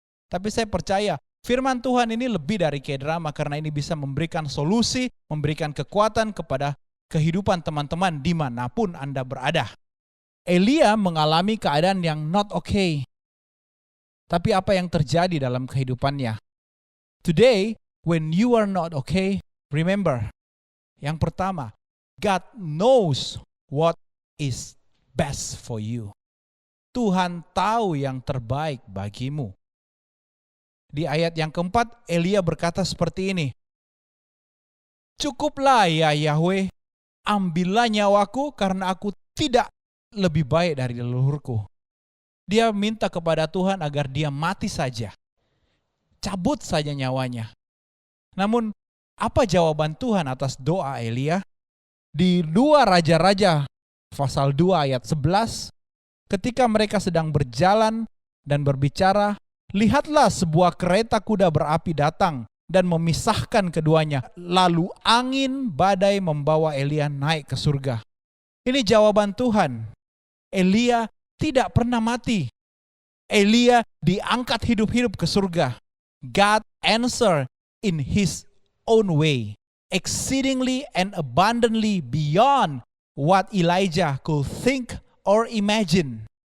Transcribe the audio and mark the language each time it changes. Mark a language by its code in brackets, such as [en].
[id] Tapi saya percaya firman Tuhan ini lebih dari K-drama karena ini bisa memberikan solusi, memberikan kekuatan kepada kehidupan teman-teman dimanapun Anda berada. Elia mengalami keadaan yang [en] not okay. [id] Tapi apa yang terjadi dalam kehidupannya? [en] Today, when you are not okay, remember, [id] yang pertama, [en] God knows what is best for you. [id] Tuhan tahu yang terbaik bagimu. Di ayat yang keempat, Elia berkata seperti ini. Cukuplah ya Yahweh, ambillah nyawaku karena aku tidak lebih baik dari leluhurku. Dia minta kepada Tuhan agar dia mati saja. Cabut saja nyawanya. Namun, apa jawaban Tuhan atas doa Elia? Di 2 Raja-Raja, pasal 2 ayat 11, ketika mereka sedang berjalan dan berbicara, lihatlah sebuah kereta kuda berapi datang dan memisahkan keduanya. Lalu angin badai membawa Elia naik ke surga. Ini jawaban Tuhan. Elia tidak pernah mati. Elia diangkat hidup-hidup ke surga. [en] God answer in his own way, exceedingly and abundantly beyond what Elijah could think or imagine.